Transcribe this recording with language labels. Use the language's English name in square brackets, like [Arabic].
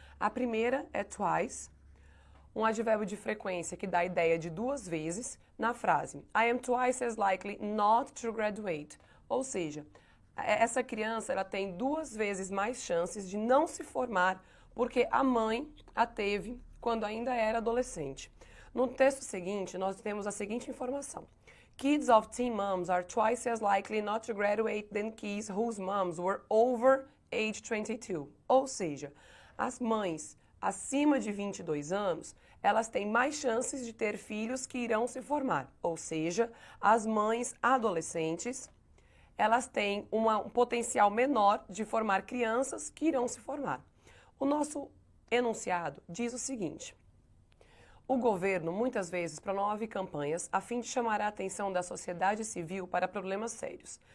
[Portuguese] A primeira é twice, um advérbio de frequência que dá a ideia de duas vezes na frase [English] I am twice as likely not to graduate. [Portuguese] Ou seja, essa criança ela tem duas vezes mais chances de não se formar porque a mãe a teve quando ainda era adolescente. No texto seguinte, nós temos a seguinte informação. [English] Kids of teen moms are twice as likely not to graduate than kids whose moms were over age 22. [Portuguese] Ou seja, As mães acima de 22 anos, elas têm mais chances de ter filhos que irão se formar, ou seja, as mães adolescentes, elas têm um potencial menor de formar crianças que irão se formar. O nosso enunciado diz o seguinte: o governo muitas vezes promove campanhas a fim de chamar a atenção da sociedade civil para problemas sérios.